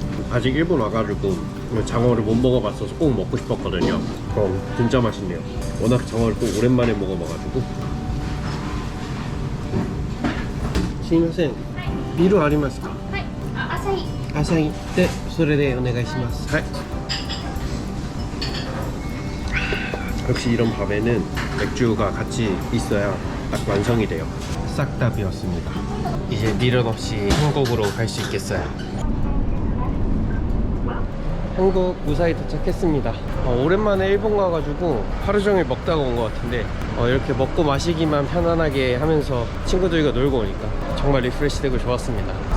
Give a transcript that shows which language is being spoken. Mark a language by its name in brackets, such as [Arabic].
[Korean] 아직 일본 와가지고 장어를 못 먹어봤어서 꼭 먹고 싶었거든요. 진짜 맛있네요. 워낙 장어를 또 오랜만에 먹어봐가지고. [Japanese] 스미마센, 미루 아리마스까? はいあアサヒアサヒでそれでお願いします。はい。 [Korean] 역시 이런 밥에는 맥주가 같이 있어야 딱 완성이 돼요. 싹 다 비웠습니다. 이제 미련 없이 한국으로 갈 수 있겠어요. 한국 무사히 도착했습니다. 오랜만에 일본 가가지고 하루 종일 먹다가 온 것 같은데 이렇게 먹고 마시기만 편안하게 하면서 친구들과 놀고 오니까 정말 리프레시 되고 좋았습니다.